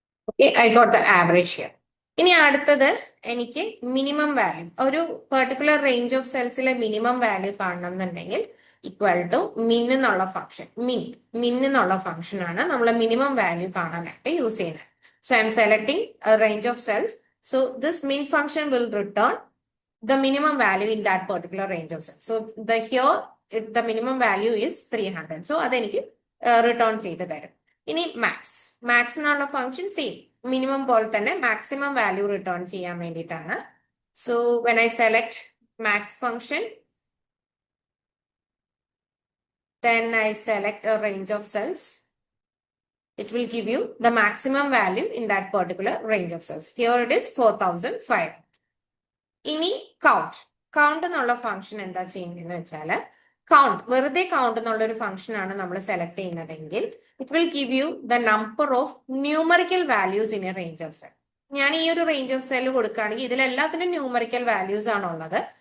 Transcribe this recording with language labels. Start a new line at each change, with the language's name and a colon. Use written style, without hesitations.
English: Okay, I got the average here.
Malayalam: ഇനി അടുത്തത് എനിക്ക് മിനിമം വാല്യൂ, ഒരു particular range of സെൽസിലെ minimum value കാണണം എന്നുണ്ടെങ്കിൽ ഈക്വൽ ടു മിൻ എന്നുള്ള ഫംഗ്ഷൻ. മിൻ എന്നുള്ള ഫംഗ്ഷൻ ആണ് നമ്മൾ മിനിമം വാല്യൂ കാണാനായിട്ട് യൂസ് ചെയ്യുന്നത്.
English: So I'm selecting range of cells. So this min function will return the minimum value in that particular range of cells. So the minimum value is 300.
Malayalam: So അതെനിക്ക് return ചെയ്ത് തരും. ഇനി max എന്നുള്ള function same, minimum പോലെ തന്നെ maximum value return ചെയ്യാൻ വേണ്ടിയിട്ടാണ്.
English: So when I select max function, then I select a range of cells. It will give you the maximum value in that particular range of cells. Here it is 4005.
Malayalam: ഇനി count എന്നുള്ള function എന്താ ചെയ്യുന്നതെന്ന് വെച്ചാൽ count വെറുതെ count എന്നുള്ള ഒരു function ആണ് നമ്മൾ സെലക്ട് ചെയ്യുന്നതെങ്കിൽ
English: It will give you the number of numerical values in a range of cell.
Malayalam: ഞാൻ ഈ ഒരു റേഞ്ച് ഓഫ് സെൽ കൊടുക്കുകയാണെങ്കിൽ ഇതിലെല്ലാത്തിനും ന്യൂമറിക്കൽ വാല്യൂസ് ആണ് ഉള്ളത്.